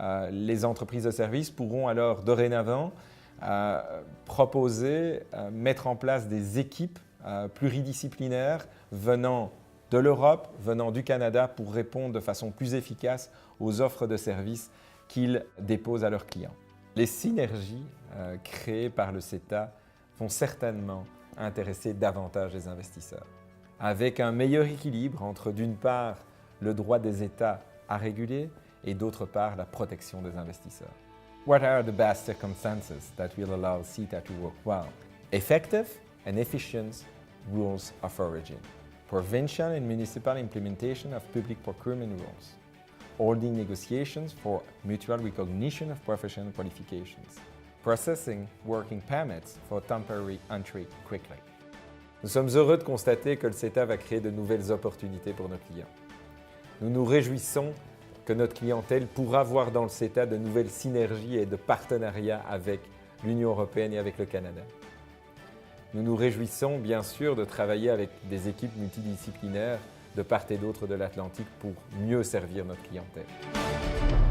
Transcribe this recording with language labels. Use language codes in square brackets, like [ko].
[fr] Les entreprises de services pourront alors dorénavant proposer, mettre en place des équipes pluridisciplinaires venant de l'Europe, venant du Canada pour répondre de façon plus efficace aux offres de services qu'ils déposent à leurs clients. Les synergies créées par le CETA vont certainement intéresser davantage les investisseurs, avec un meilleur équilibre entre d'une part le droit des États à réguler et d'autre part la protection des investisseurs. [en] What are the best circumstances that will allow CETA to work well? Effective and efficient rules of origin. Provincial and municipal implementation of public procurement rules. Holding negotiations for mutual recognition of professional qualifications. Processing working permits for temporary entry quickly. [fr] Nous sommes heureux de constater que le CETA va créer de nouvelles opportunités pour nos clients. Nous nous réjouissons que notre clientèle pourra voir dans le CETA de nouvelles synergies et de partenariats avec l'Union européenne et avec le Canada. Nous nous réjouissons bien sûr de travailler avec des équipes multidisciplinaires de part et d'autre de l'Atlantique pour mieux servir notre clientèle.